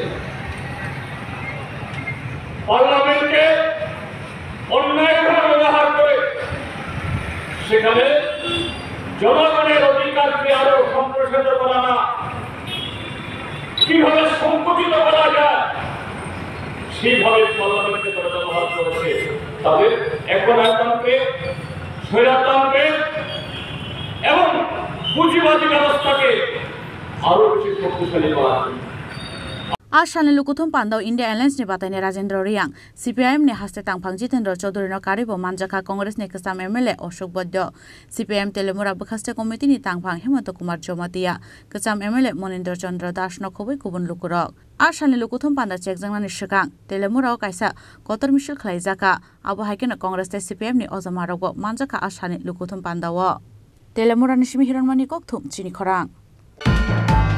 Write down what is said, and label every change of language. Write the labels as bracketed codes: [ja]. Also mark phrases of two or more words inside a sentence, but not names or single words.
[bn] পার্লামেন্টকে অন্যায়ভাবে সেখানে জনগণের অধিকারকে আরো সম্প্রসারিত করা না, কিভাবে সংকুচিত করা যায় সেইভাবে পার্লামেন্টকে তারা ব্যবহার করেছে। তবে একনায়কতন্ত্রে, স্বৈরতন্ত্রে এবং পুঁজিবাদী ব্যবস্থাকে আরো বেশি শক্তিশালী করা। [trp] आज सालनि लुकुथुम पान्दाव इंडिया एलायंस नि बातायनि राजेंद्र रियांग सीपीआईएम नि हास्ते तांगफां जितेंद्र चौधरी नो कारिबो मानजाखा कांग्रेस नि कसाम एमएलए अशोक बद्य सीपीआईएम तेलेमुरा बखास्ते कमिटी नि तांगफां हेमंत कुमार जमातिया कसाम एमएलए मनिन्द्र चंद्र दास नो खबै गुबुन लुकुरक आज सालनि लुकुथुम पान्दा चेकजांनानि सिगां तेलेमुराव कायसा गतर मिसल खालायजाखा आबो हायकेनो कांग्रेस ते सीपीआईएम नि अजमारगो मानजाखा आज सालनि लुकुथुम पान्दाव तेलेमुरानि सिमि हिरनमानि ककथुम चिनि खरां।